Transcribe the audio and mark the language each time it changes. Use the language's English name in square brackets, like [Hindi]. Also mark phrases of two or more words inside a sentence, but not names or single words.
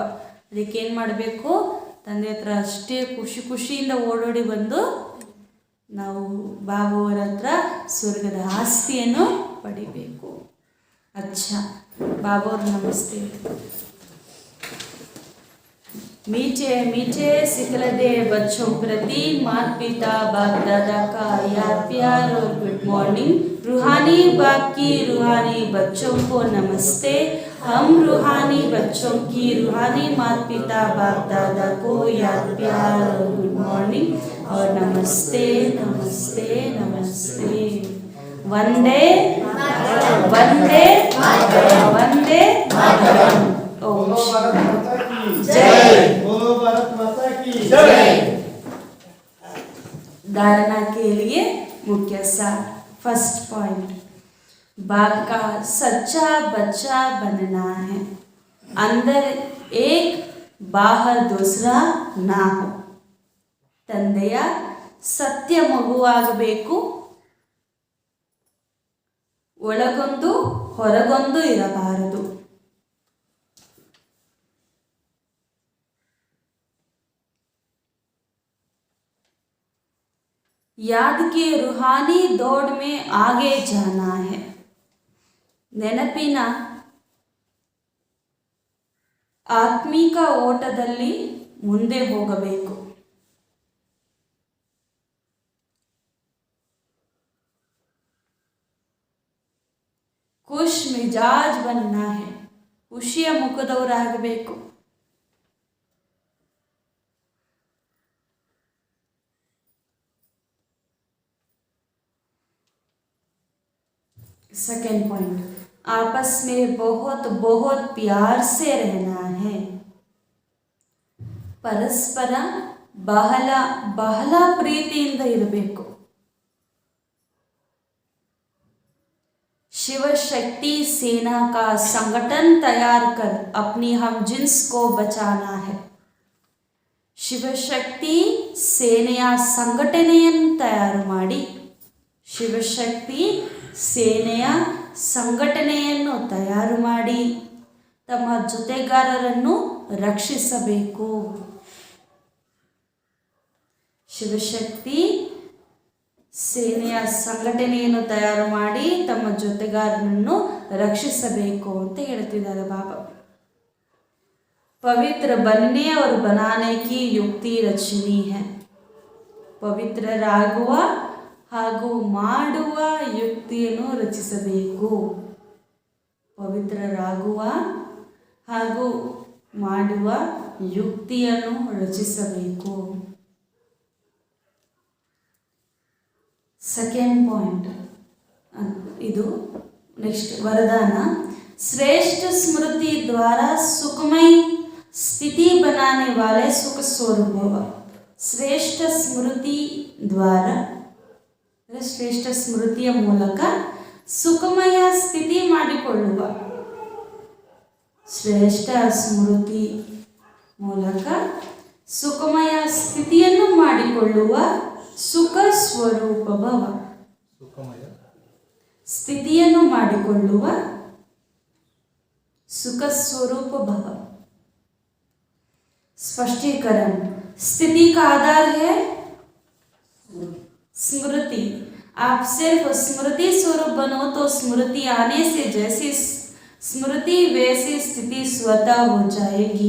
[Kannada] ಅದಕ್ಕೇನು ಮಾಡಬೇಕು? ತಂದೆ ಹತ್ರ ಅಷ್ಟೇ ಖುಷಿಯಿಂದ ಓಡೋಡಿ ಬಂದು ನಾವು ಬಾಬುವರ ಹತ್ರ ಸ್ವರ್ಗದ ಆಸ್ತಿಯನ್ನು ಪಡಿಬೇಕು. ಅಚ್ಚಾ ಬಾಬಾ ಅವ್ರು ನಮಸ್ತೆ. [Hindi] मीठे मीठे सिखलदे बच्चों प्रति माता पिता बाप दादा का याद प्यार और [English] good morning. [Hindi] रूहानी बाप की रूहानी बच्चों को नमस्ते। हम रूहानी बच्चों की रूहानी माता पिता बाप दादा को याद प्यार और [English] good morning [Hindi] और नमस्ते नमस्ते नमस्ते। वंदे वंदे वंदे ओम जय। बोलो भारत माता की जय। धारणा के लिए मुख्य सार। [English] first point, [Hindi] बाप का सच्चा बच्चा बनना है। अंदर एक बाहर दूसरा ना हो। [Kannada] ತಂದೆಯ ಸತ್ಯ ಮಗುವಾಗಬೇಕು, ಒಳಗೊಂದು ಹೊರಗೊಂದು ಇರಬಾರದು। [Hindi] याद के रूहानी दौड़ में आगे जाना है। [Kannada] ನೆನಪಿನ ಆತ್ಮಿಕ ಓಟದಲ್ಲಿ ಮುಂದೆ ಹೋಗಬೇಕು। [Hindi] खुश मिज़ाज बनना है, [Kannada] ಖುಷಿಯ ಮುಖದವರಾಗಬೇಕು। [English] second point, [Hindi] आपस में बहुत बहुत प्यार से रहना है। [Kannada] ಪರಸ್ಪರ ಬಹಳ ಬಹಳ ಪ್ರೀತಿಯಿಂದ ಇರಬೇಕು। [Hindi] शिव शक्ति सेना का संगठन तैयार कर अपनी हम जिन्स को बचाना है। [Kannada] ಶಿವಶಕ್ತಿ ಸೇನೆಯ ಸಂಘಟನೆಯನ್ನು ತಯಾರು ಮಾಡಿ, ಶಿವಶಕ್ತಿ ಸೇನೆಯ ಸಂಘಟನೆಯನ್ನು ತಯಾರು ಮಾಡಿ ತಮ್ಮ ಜೊತೆಗಾರರನ್ನು ರಕ್ಷಿಸಬೇಕು। ಶಿವಶಕ್ತಿ ಸೇನೆಯ ಸಂಘಟನೆಯನ್ನು ತಯಾರು ಮಾಡಿ ತಮ್ಮ ಜೊತೆಗಾರನನ್ನು ರಕ್ಷಿಸಬೇಕು ಅಂತ ಹೇಳ್ತಿದ್ದಾರೆ ಬಾಬಾ। [Hindi] पवित्र बनने और बनाने की युक्ति रचनी है। [Kannada] ಪವಿತ್ರರಾಗುವ ಹಾಗೂ ಮಾಡುವ ಯುಕ್ತಿಯನ್ನು ರಚಿಸಬೇಕು। ಪವಿತ್ರರಾಗುವ ಹಾಗೂ ಮಾಡುವ ಯುಕ್ತಿಯನ್ನು ರಚಿಸಬೇಕು। [English] second point, [Kannada] ಇದು ನೆಕ್ಸ್ಟ್ वरदान। [Hindi] श्रेष्ठ स्मृति द्वारा सुखमय स्थिति बनाने वाले सुख स्वरूप भव। [Kannada] ಶ್ರೇಷ್ಠ ಸ್ಮೃತಿ ದ್ವಾರ, ಶ್ರೇಷ್ಠ ಸ್ಮೃತಿಯ ಮೂಲಕ ಸುಖಮಯ ಸ್ಥಿತಿ ಮಾಡಿಕೊಳ್ಳುವ, ಶ್ರೇಷ್ಠ ಸ್ಮೃತಿ ಮೂಲಕ ಸುಖಮಯ ಸ್ಥಿತಿಯನ್ನು ಮಾಡಿಕೊಳ್ಳುವ ಸುಖ ಸ್ವರೂಪ ಭವ। ಸ್ಥಿತಿಯನ್ನು ಮಾಡಿಕೊಳ್ಳುವ [Hindi] सुख स्वरूप भव। स्पष्टीकरण, स्थिति का आधार है स्मृति। आप सिर्फ स्मृति स्वरूप बनो तो स्मृति आने से जैसी स्मृति वैसी स्थिति स्वतः हो जाएगी।